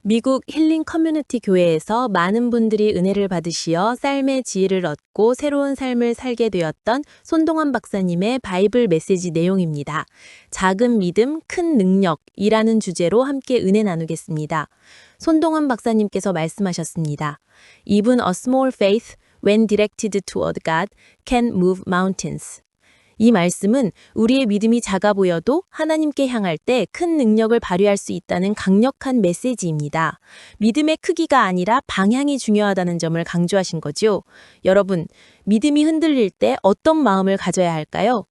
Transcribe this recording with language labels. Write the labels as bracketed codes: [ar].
[ko] 미국 힐링 커뮤니티 교회에서 많은 분들이 은혜를 받으시어 삶의 지혜를 얻고 새로운 삶을 살게 되었던 손동원 박사님의 바이블 메시지 내용입니다. 작은 믿음, 큰 능력이라는 주제로 함께 은혜 나누겠습니다. 손동원 박사님께서 말씀하셨습니다. [en] Even a small faith, when directed toward God, can move mountains. [ko] 이 말씀은 우리의 믿음이 작아 보여도 하나님께 향할 때 큰 능력을 발휘할 수 있다는 강력한 메시지입니다. 믿음의 크기가 아니라 방향이 중요하다는 점을 강조하신 거죠. 여러분, 믿음이 흔들릴 때 어떤 마음을 가져야 할까요?